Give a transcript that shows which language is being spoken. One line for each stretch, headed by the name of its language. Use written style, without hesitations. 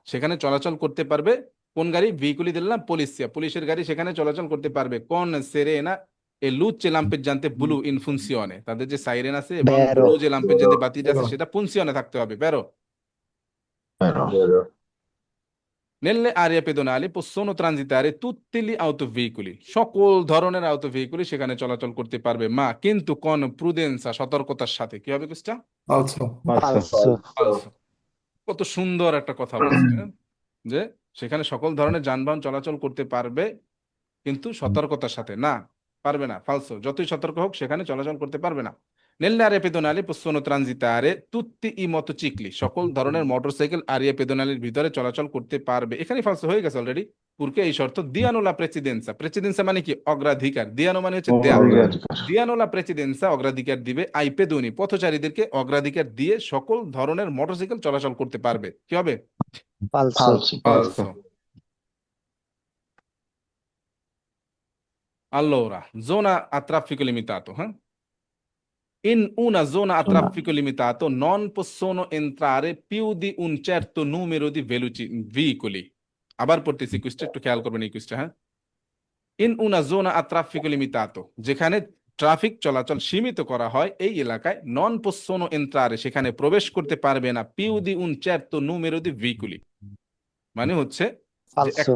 Bangla: সেখানে চলাচল করতে পারবে কোন গাড়ি?
Italian: veicoli della polizia,
Bangla: পুলিশের গাড়ি সেখানে চলাচল করতে পারবে
Italian: con sirena e luce lampeggiante blu in funzione।
Bangla: তাদের যে সাইরেন আছে এবং
Italian: Vero.
Bangla: ব্লু যে লাম্পেজ্জান্তে বাতিটা আছে
Italian: Vero.
Bangla: সেটা ফুনসিয়নে থাকতে হবে। বেরো।
Italian: Vero. nelle aree pedonali possono transitare tutti gli autoveicoli।
Bangla: সকল ধরনের autoveicoli সেখানে চলাচল করতে পারবে, মা কিন্তু
Italian: con prudenza,
Bangla: সতর্কতার সাথে। কি হবে কোয়েশ্চেন?
Italian: Falso. Falso.
Bangla: ফালসো। কত সুন্দর একটা কথা বলছে, হ্যাঁ? যে সেখানে সকল ধরনের যানবাহন চলাচল করতে পারবে কিন্তু সতর্কতার সাথে। না, পারবে না। ফালসো। যতই সতর্ক হোক সেখানে চলাচল করতে পারবে না।
Italian: nelle aree pedonali possono transitare tutti i motocicli।
Bangla: সকল ধরনের মোটরসাইকেল আরিয়া পেদোনালির ভিতরে চলাচল করতে পারবে। এখানে ফালসো হয়ে গেছে অলরেডি। পূর্বে এই শর্ত দিয়ানো লা প্রেসিডেন্সা। প্রেসিডেন্সা মানে কি? অগ্রাধিকার। দিয়ানো মানে হচ্ছে দেয়া। দিয়ানো লা প্রেসিডেন্সা অগ্রাধিকার দিবে আই পেদোনি, পথচারীদেরকে অগ্রাধিকার দিয়ে সকল ধরনের মোটরসাইকেল চলাচল করতে পারবে। কি হবে?
Italian: Falso. Falso. Allora, zona a traffico limitato, eh? In una zona a Zona. traffico limitato non possono entrare più di un certo numero di veicoli.
Bangla: আবার পড়তেছি কুইজটা, একটু খেয়াল করবেন এই কুইজটা, হ্যাঁ। ইন উনা জোনা আ ট্রাফিকো লিমিতাতো, যেখানে ট্রাফিক চলাচল সীমিত করা হয় এই এলাকায়, নন পোসোনো এন্ট্রারে, সেখানে প্রবেশ করতে পারবে না পিউ দি উন চেরতো নুমেরো দি ভেহিকুলি, মানে হচ্ছে যে